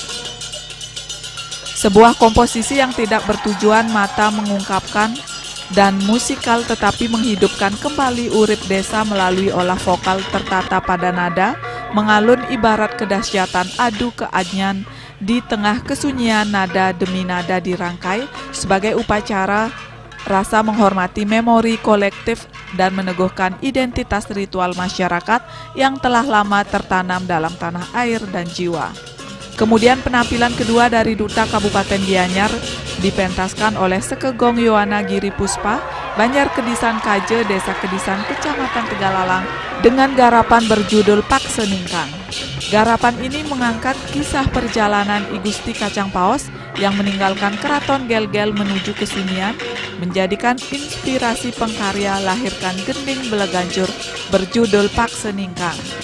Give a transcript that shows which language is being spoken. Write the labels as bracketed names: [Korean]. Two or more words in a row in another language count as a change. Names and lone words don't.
[Indonesian] Sebuah komposisi yang tidak bertujuan mata mengungkapkan dan musikal tetapi menghidupkan kembali urip desa melalui olah vokal tertata pada nada, mengalun ibarat kedahsyatan adu keajnan di tengah kesunyian nada demi nada dirangkai sebagai upacara rasa menghormati memori kolektif dan meneguhkan identitas ritual masyarakat yang telah lama tertanam dalam tanah air dan jiwa. Kemudian penampilan kedua dari Duta Kabupaten Gianyar dipentaskan oleh Sekegong Yohana Giri Puspa Banjar Kedisan Kaje, Desa Kedisan, Kecamatan Tegalalang, dengan garapan berjudul Pakse Ningkang. Garapan ini mengangkat kisah perjalanan I Gusti Kacang Paos yang meninggalkan Keraton Gel-Gel menuju Kesunian, menjadikan inspirasi pengkarya lahirkan Gending Beleganjur berjudul Pakse Ningkang.